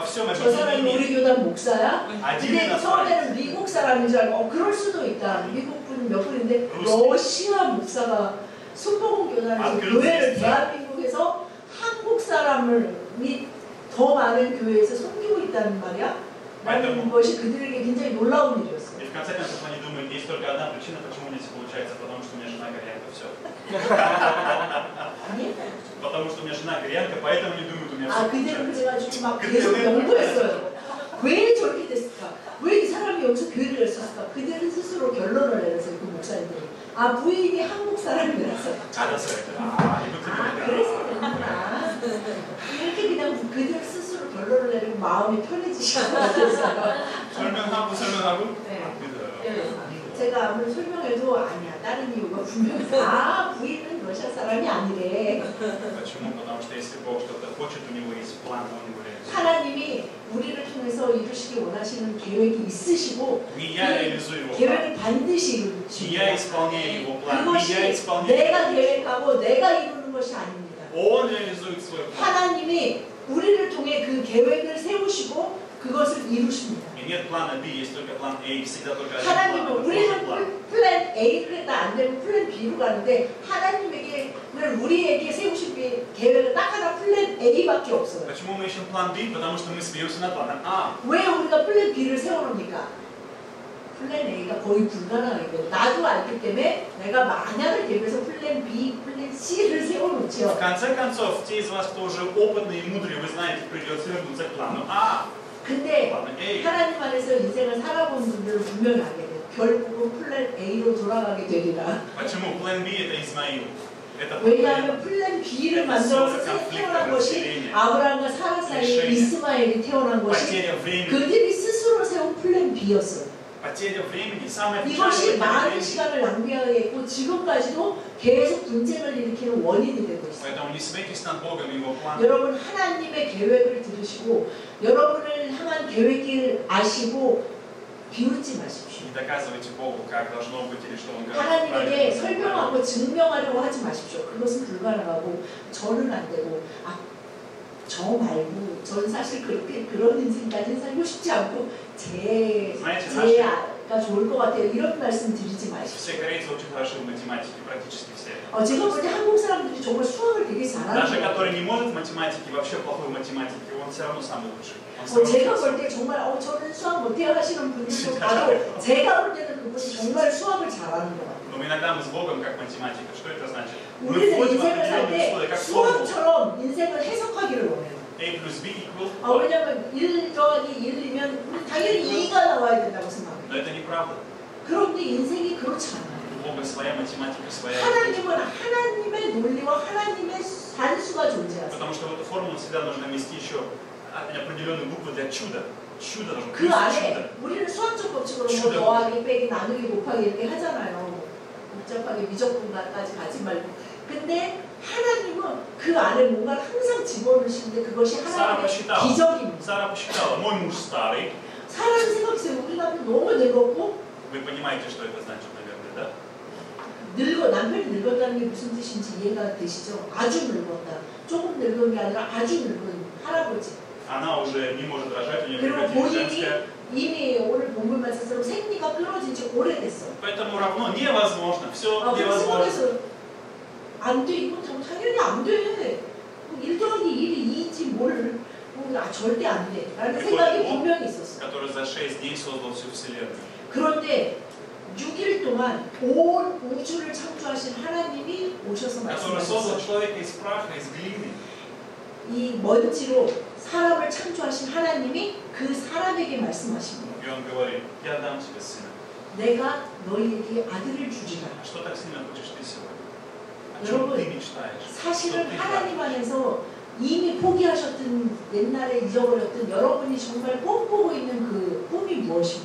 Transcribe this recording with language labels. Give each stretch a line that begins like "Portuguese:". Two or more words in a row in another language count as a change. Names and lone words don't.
Korean: 저 사람이 우리 교단 목사야? 근데 처음에는 미국 사람인 줄 알고 그럴 수도 있다. 미국 분 몇 분인데 러시아 목사가 순복음 교단에서 교회를 대한민국에서 한국 사람을 더 많은 교회에서 섬기고 있다는 말이야? 라는 것이 그들에게 굉장히 놀라운 일이었어요.
Russian: И в конце концов они думают, есть только одна причина, почему у них получается, потому что у меня жена горят, и все. потому что у меня жена кореянка, поэтому они думают, у меня
Korean: 아,
Russian: все
Korean: 그대로
Russian: получается.
Korean: 그래가지고 막 계속 연구했어요. 왜 저렇게 됐을까? 왜 이 사람이 여기서 교회를 했었을까? 그들은 스스로 결론을 내렸어요, 그 목사님들이. 아, 부인이 한국 사람이라서. 알았어요. 아, 이거 아, 틀리네. 그래서 되는구나. 이렇게 그냥 그들 스스로 결론을 내리고 마음이 편해지셨어요. 설명하고 네. 안 믿어요. 네. 제가 아무리 설명해도 아니야. 다른 이유가 분명히 부인은 러시아 사람이 아니래.
Russian: Почему? Потому что если Бог что-то хочет, у него есть план, он его реализует.
Korean: 하나님이 우리를 통해서 이루시기 원하시는 계획이 있으시고
Russian: Не я реализую его план,
Korean: 계획을 반드시
Russian: не
Korean: 이루시고
Russian: я исполняю его план, не
Korean: 그것이
Russian: я исполняю
Korean: 내가
Russian: его план.
Korean: 계획하고 내가 이루는 것이 아닙니다.
Russian: Он реализует свой план.
Korean: 하나님이 우리를 통해 그 계획을 세우시고 그것을 이루십니다.
Russian: И нет плана B, есть только план A, всегда только один
Korean: 하나님은
Russian: план, это
Korean: 우리는
Russian: Божий план.
Korean: 플랜 A를 했다 안 되면 플랜 B로 가는데 하나님에게 우리에게 세우신 계획은 딱 하나 플랜 A밖에 없어요.
Russian: Почему мы ищем план B? Потому что мы смеемся над планом А.
Korean: 왜 우리가 플랜 B를 세워놓습니까? 플랜 A가 거의 불가능하기 때문에 나도 알기 때문에 내가 만약을 대비해서 플랜 B, 플랜 C를
Russian: В
Korean: 세워놓죠.
Russian: конце концов, те из вас, кто уже опытные и мудрые, вы знаете, придется вернуться к плану А.
Korean: 근데
Russian: плану A.
Korean: 하나님 안에서 인생을 살아본 분들은 분명히 알게 돼요. 결국은 플랜 A로 돌아가게 되리라.
Russian: Почему? План B это Измаил. Это
Korean: 왜냐하면 플랜 B를 만들어서 태어난 것이 아브라함과 사라 사이에 이스마엘이 태어난 것이
Russian: потеря времени.
Korean: 그들이 스스로 세운 플랜 B였어요.
Russian: Потеря времени. Самое
Korean: 이것이
Russian: печальное
Korean: 많은
Russian: времени.
Korean: 시간을 낭비하게 했고 지금까지도 계속 분쟁을 일으키는 원인이 되고 있어요.
Russian: Поэтому не смейтесь над Богом и Его планом.
Korean: 여러분 하나님의 계획을 들으시고 여러분을 향한 계획을 아시고 비웃지 마십시오.
Russian: Не доказывайте Богу, как должно быть или что Он говорит.
Korean: 하나님에게
Russian: правильно.
Korean: 설명하고 증명하려고 하지 마십시오. 그것은 불가능하고 저는 안 되고 저 말고 저는 사실 그렇게 그런 인생까지는 살고 싶지 않고 제가 좋을 것 같아요. 이런 말씀 드리지 마십시오.
Russian: Все корейцы очень хороши в математике, практически все.
Korean: 제가 볼 때 한국 사람들이 정말 수학을 되게 잘하는
Russian: Даже
Korean: 것
Russian: который
Korean: 같아요.
Russian: не может в математике, вообще плохой в математике, он все равно самый лучший. Он все равно
Korean: 제가
Russian: лучший.
Korean: 볼 때 정말 저는 수학 못해요 하시는 분들도 진짜 봐도 잘해요. 제가 볼 때는 그분이 정말 수학을 잘하는 것 같아요.
Russian: Но иногда мы с Богом как математика. Что это значит? Мы
Korean: 우리는
Russian: входим в
Korean: 인생을 살
Russian: определенные
Korean: 때
Russian: условия, как формула.
Korean: 수학처럼 인생을 해석하기를 원해요.
Russian: A плюс B equal.
Korean: 왜냐면 1 더하기 1이면 우리 당연히 2가 나와야 된다고 생각해요.
Russian: Но это неправда.
Korean: 그런데 인생이 그렇지 않아요.
Russian: У Бога своя математика, своя
Korean: 하나님은
Russian: арифметика.
Korean: 하나님의 논리와 하나님의 산수가 존재하세요.
Russian: Потому что в эту формулу всегда нужно ввести еще определенную букву для чуда. Чудо должно быть.
Korean: 그
Russian: Плюс
Korean: 안에
Russian: чудо.
Korean: 우리는 수학적 법칙으로 뭐 추적. 더하기, 빼기, 나누기, 곱하기 이렇게 하잖아요. 복잡하게 미적분까지 가지 말고. 근데 하나님은 그 안에 뭔가를 항상 집어넣으시는데 그것이 하나님의 기적입니다.
Russian: Сара посчитала, мой муж старый.
Korean: 사람은 생각해요. 우리 남편 너무 늙었고
Russian: Вы понимаете, что это значит, наверное, да?
Korean: 남편이 늙었다는 게 무슨 뜻인지 이해가 되시죠? 아주 늙었다. 조금 늙은 게 아니라 아주 늙은 할아버지.
Russian: Она уже не может рожать, у нее
Korean: 그리고
Russian: прекратилась
Korean: 본인이
Russian: женская.
Korean: 이미 오늘 본문 말씀처럼 생리가 끊어진 지 오래됐어.
Russian: Поэтому равно невозможно. Все
Korean: 그럼
Russian: невозможно.
Korean: 생각해서 안 돼. 이건 당연히 안 돼. 1 더하기 1이 2지 뭘. 절대 안 돼. 라는 생각이 분명히 있었어.
Russian: Который за 6 дней создал всю Вселенную.
Korean: 그런데 6일 동안 온 우주를 창조하신 하나님이 오셔서
Russian: Который создал
Korean: 말씀하셨어요.
Russian: человека из праха, из глины.
Korean: 이 먼지로 사람을 창조하신 하나님이 그 사람에게 말씀하십니다.
Russian: И он говорит, я дам тебе сына.
Korean: 내가 너희에게 아들을 주리라.
Russian: Что так сильно хочешь ты сегодня? О
Korean: 여러분,
Russian: чем ты мечтаешь?
Korean: 사실은
Russian: Что ты
Korean: 하나님
Russian: желаешь?
Korean: 안에서 이미 포기하셨던 옛날에 잊어버렸던 여러분이 정말 꿈꾸고 있는 그 꿈이 무엇입니까?